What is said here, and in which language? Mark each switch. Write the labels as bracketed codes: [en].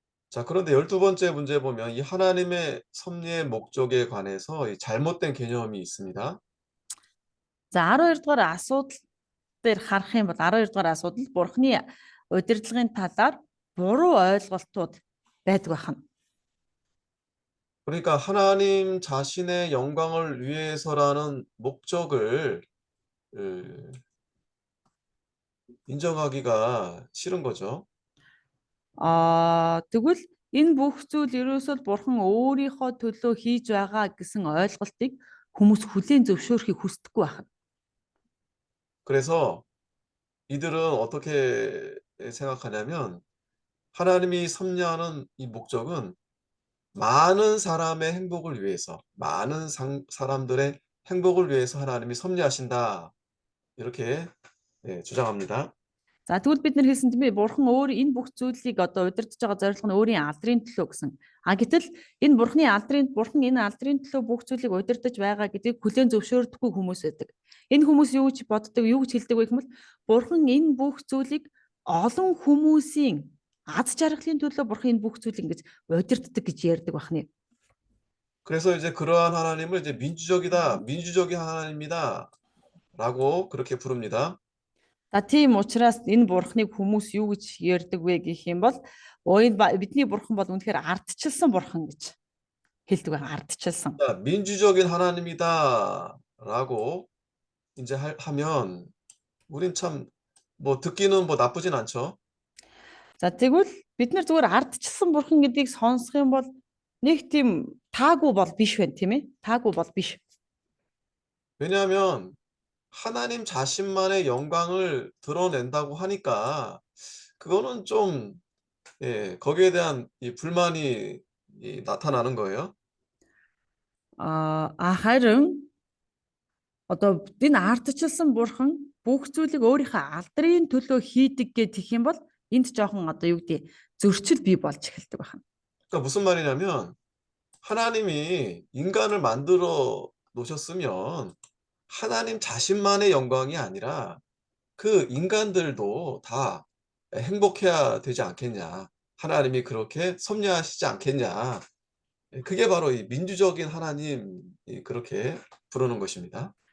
[ko] 자, 그런데 12번째 문제 보면 이 하나님의 섭리의 목적에 관해서 이 잘못된 개념이 있습니다. [mn] За 12 дугаар асуудал дээр харах юм бол 12 дугаар асуудал Бурхны удирдлагын талаар буруу ойлголтууд байдаг байна. [ko] 그러니까 하나님 자신의 영광을 위해서라는 목적을 인정하기가 싫은 거죠. [mn] Тэгвэл энэ бүх зүйл ерөөсөө Бурхан өөрийнхөө төлөө хийж байгаа гэсэн ойлголтыг хүмүүс хүлээн зөвшөөрөхийг хүсдэггүй байна. [ko] 그래서 이들은 어떻게 생각하냐면 하나님이 섭리하는 이 목적은 많은 사람의 행복을 위해서, 많은 사람들의 행복을 위해서 하나님이 섭리하신다. 이렇게 주장합니다. [mn] За тэгвэл бид нар хэлсэн тийм ээ Бурхан өөр энэ бүх зүйлийг одоо удирдах байгаа зорилго нь өөрийн алдрын төлөө гэсэн. Гэтэл энэ Бурхан энэ алдрын төлөө бүх зүйлийг удирдах байгаа гэдгийг хүлээн зөвшөөрдөггүй хүмүүс байдаг. Энэ хүмүүс юу гэж боддог, юу гэж хэлдэг вэ гэвэл Бурхан энэ бүх зүйлийг олон хүмүүсийн аз жаргалын төлөө Бурхан энэ бүх зүйлийг ингэж удирддаг гэж ярьдаг байна. [ko] 그래서 이제 그러한 하나님을 이제 민주적인 하나님이다라고 그렇게 부릅니다. [mn] За тийм учраас энэ Бурханыг хүмүүс юу гэж ярьдаг вэ гэх юм бол бидний Бурхан бол үнэхээр ардчилсан Бурхан гэж хэлдэг байна. Ардчилсан. [ko] 자, 민주적인 하나님이다라고 이제 하면 우린 참 뭐 듣기는 뭐 나쁘진 않죠. [mn] За тэгвэл бид нар зүгээр ардчилсан Бурхан гэдгийг сонсох юм бол нэг тийм таагүй бол биш байна тийм ээ. Таагүй бол биш. [ko] 왜냐하면 하나님 자신만의 영광을 드러낸다고 하니까 그거는 좀 거기에 대한 이 불만이 나타나는 거예요. [mn] Харин одоо энэ ардчилсан Бурхан бүх зүйлийг өөрийнхөө алдрын төлөө хийдэг гэх юм бол энд жоохон одоо юу гэдэг зөрчил бий болж эхэлдэг байна. [ko] 그러니까 무슨 말이냐면 하나님이 인간을 만들어 놓으셨으면 하나님 자신만의 영광이 아니라 그 인간들도 다 행복해야 되지 않겠냐. 하나님이 그렇게 섭리하시지 않겠냐. 그게 바로 이 민주적인 하나님 그렇게 부르는 것입니다.